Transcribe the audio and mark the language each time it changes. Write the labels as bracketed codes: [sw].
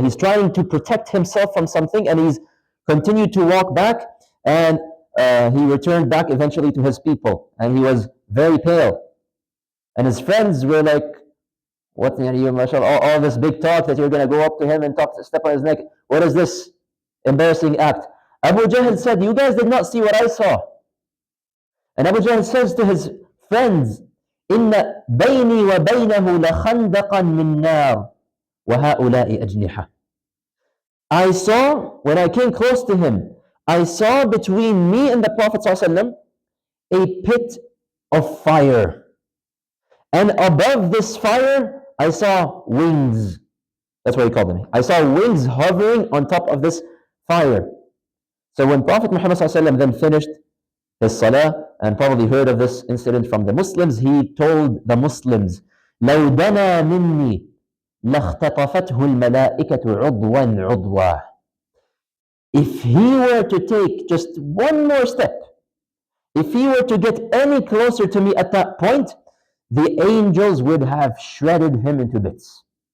[en] He's trying to protect himself from something, and he's continued to walk back, and he returned back eventually to his people, and he was very pale. And his friends were like, what, all this big talk that you're going to go up to him and step on his neck. What is this embarrassing act? Abu Jahl said, you guys did not see what I saw. And Abu Jahl says to his friends, [ar] إِنَّ بَيْنِي وَبَيْنَهُ لَخَنْدَقًا مِّن نَارٍ وَهَؤُلَاءِ أَجْنِحَةٌ. [en] I saw, when I came close to him, I saw between me and the Prophet ﷺ a pit of fire. And above this fire, I saw wings. That's what he called them. I saw wings hovering on top of this fire. So when Prophet Muhammad ﷺ then finished, his salah, and probably heard of this incident from the Muslims. He told the Muslims, [ar] لو دنا مني لاختطفته الملائكة عضوا عضوا. [en] If he were to take just one more step, if he were to get any closer to me at that point, the angels would have shredded him into bits.